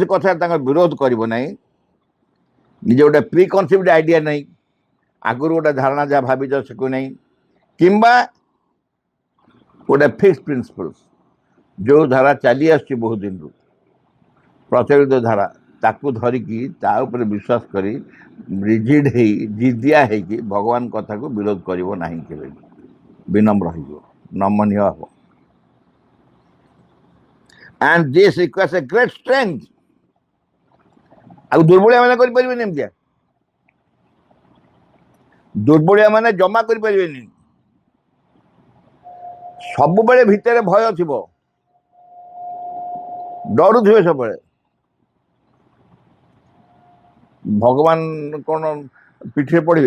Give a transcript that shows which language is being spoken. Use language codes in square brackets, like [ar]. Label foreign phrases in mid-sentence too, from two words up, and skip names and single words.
[or] କଥାରେ ତାଙ୍କ ବିରୋଧ କରିବ ନାହିଁ, ନିଜେ ଗୋଟେ [en] pre concept idea [or] ନାହିଁ, ଆଗରୁ ଗୋଟେ ଧାରଣା ଯାହା ଭାବିଛ ସେକୁ ନାହିଁ, କିମ୍ବା ଗୋଟେ [en] fix principles [or] ଯେଉଁ ଧାରା ଚାଲି ଆସୁଛି ବହୁତ ଦିନରୁ ପ୍ରଚଳିତ ଧାରା, ତାକୁ ଧରିକି ତା ଉପରେ ବିଶ୍ୱାସ କରି ରିଜିଡ୍ ହେଇ ଜିଦିଆ ହେଇକି ଭଗବାନ କଥାକୁ ବିରୋଧ କରିବ ନାହିଁ, କେବେ ବିନମ୍ର ହେଇଯିବ, ନମନୀୟ ହେବ। [en] and this requires a great strength। [or] ଆଉ ଦୁର୍ବଳିଆ ମାନେ କରିପାରିବେନି, ଏମିତିଆ ଦୁର୍ବଳିଆ ମାନେ ଜମା କରିପାରିବେନି। ସବୁବେଳେ ଭିତରେ ଭୟ ଥିବ, ଡରୁଥିବେ ସବୁବେଳେ। ଭଗବାନ କ'ଣ ପିଠିରେ ପଡ଼ିବେ?